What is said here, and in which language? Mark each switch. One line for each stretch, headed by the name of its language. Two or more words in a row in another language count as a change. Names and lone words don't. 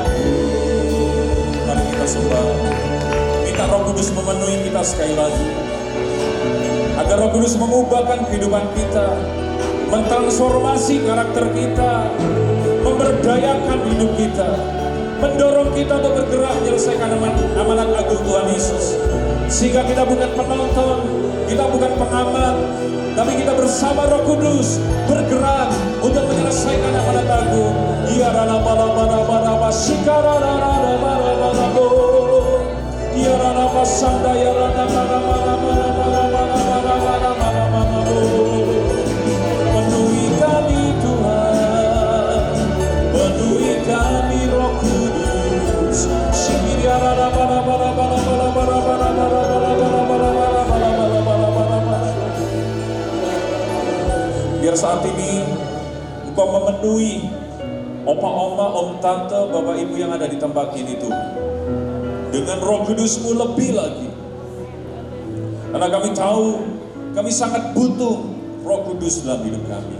Indonesian: Mari kita sembah, minta Roh Kudus memenuhi kita sekali lagi, agar Roh Kudus mengubahkan kehidupan kita, mentransformasi karakter kita, memberdayakan hidup kita. mendorong kita untuk bergerak menyelesaikan amanat agung Tuhan Yesus. Sehingga kita bukan penonton, kita bukan pengamat, tapi kita bersama Roh Kudus bergerak untuk menyelesaikan amanat agung. Ya rana bala bala bala basikara rana bala bala bo. Ya rana basanda ya rana bala bala bala bala bala bala bala bala bo. Penuhi kami Tuhan, penuhi kami Roh Kudus. Ya rana bala bala bala bala bala bala bala bala bala bala bala bala bala bala. Biar saat ini Engkau memenuhi opa-oma, om tante, bapak ibu yang ada di tempat ini Tuhan, dengan Roh Kudus-Mu lebih lagi. Karena kami tahu kami sangat butuh Roh Kudus dalam hidup kami.